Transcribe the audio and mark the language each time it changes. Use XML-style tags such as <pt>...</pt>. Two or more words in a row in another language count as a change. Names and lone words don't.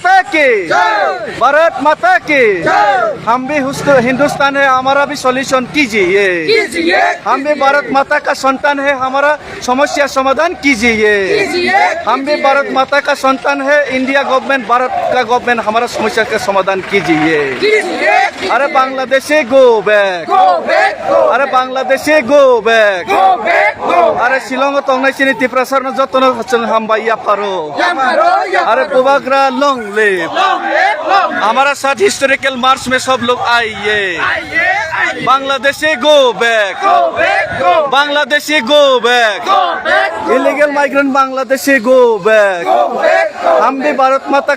<hi>माता की हम भी हिंदुस्तान है हमारा भी सॉल्यूशन कीजिए हम भी भारत माता का संतान है हमारा समस्या समाधान कीजिए हम भी भारत माता का संतान है इंडिया गवर्नमेंट भारत का गवर्नमेंट हमारा समस्या का समाधान कीजिए अरे</hi> <en>Bangladeshi go back</en> <hi>अरे</hi> <en>Bangladeshi go back</en> <trp>अरे शिलोंग तंगनाय सिनि त्रिपुरा सरनो जतन जों हामबाय पारो अरे बुबाग्रा</trp> <en>long live</en> <hi>हमारा साथ</hi> <en>historical march</en> <hi>में सब लोग आइए</hi> <en>Bangladeshi go back Bangladeshi go back illegal migrant Bangladeshi go back</en> <hi>हम भी भारत माता</hi>